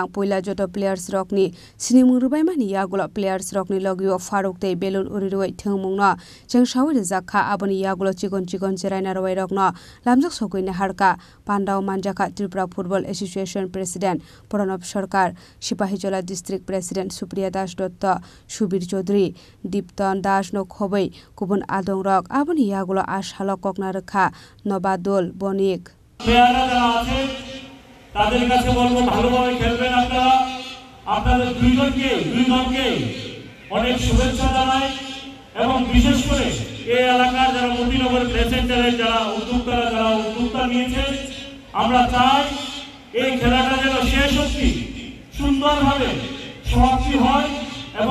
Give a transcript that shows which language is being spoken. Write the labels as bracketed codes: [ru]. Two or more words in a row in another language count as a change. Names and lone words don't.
[trp] poila joto players rokni sinimung rubaimani yagulo players rokni logio Faruk tei belun uriroi thungmungno jeng shawari zakha aboni yagulo chigon jeraina roi rokno lamjak sokoine harka Pandao Manjaka Tripura Football Association President Pranab Sarkar Sipahijola District President Supriya Das Dutta Subir Chaudhary Dipton Das no khobai kubun adong rok aboni yagulo ashalo kokna rakha Nobadul Bonik [bn] তাদের কাছে বলবো ভালোভাবে খেলবেন আপনারা আপনাদের দুই দলকে অনেক শুভেচ্ছা জানাই এবং বিশেষ করে এই এলাকার যারা মতিনগর প্লে সেন্টারের যারা উদ্যোক্তা নিয়েছে আমরা চাই এই খেলাটা যেন শেষ অবধি সুন্দরভাবে সমাপ্তি হয় এবং